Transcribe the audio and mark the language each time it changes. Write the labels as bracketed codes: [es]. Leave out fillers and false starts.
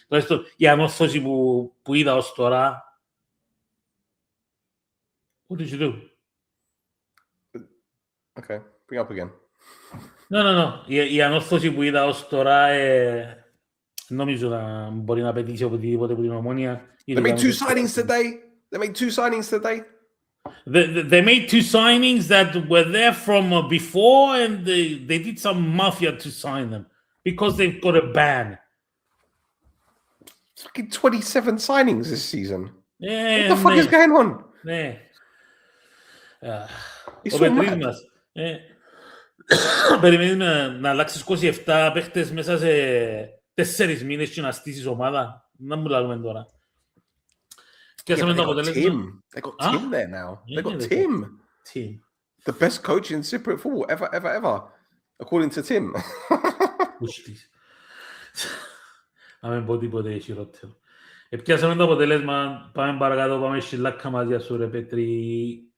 [el] Τουλάχιστον η ανόρθωση που είδα ως τώρα, [en] what did you do? Okay, bring up again. No. [el] Η ανόρθωση που είδα ως τώρα, νομίζω να μπορεί να πετύχει οπουδήποτε από την Ομόνια. [en] They made 2 signings today. They made 2 signings today. They made 2 signings that were there from before, and they did some mafia to sign them because they've got a ban. Fucking 27 signings this season. Yeah, what the fuck is going on? [el] Ναι. [en] It's so mad. [el] Περιμένεις να αλλάξεις 27 παίχτες μέσα σε 4 μήνες και να στήσεις ομάδα. Να μου λαλούμε τώρα. [en] Yeah, they got Tim. They got Tim there now. They got Tim. The best coach in Cypriot football ever. According to Tim. [el] Πούστης. Να μην πω τίποτε χειρότερο. Επιάσαμε το αποτέλεσμα. Πάμε παρακάτω. Πάμε σιλάκα μαζί σου ρε Πέτρη.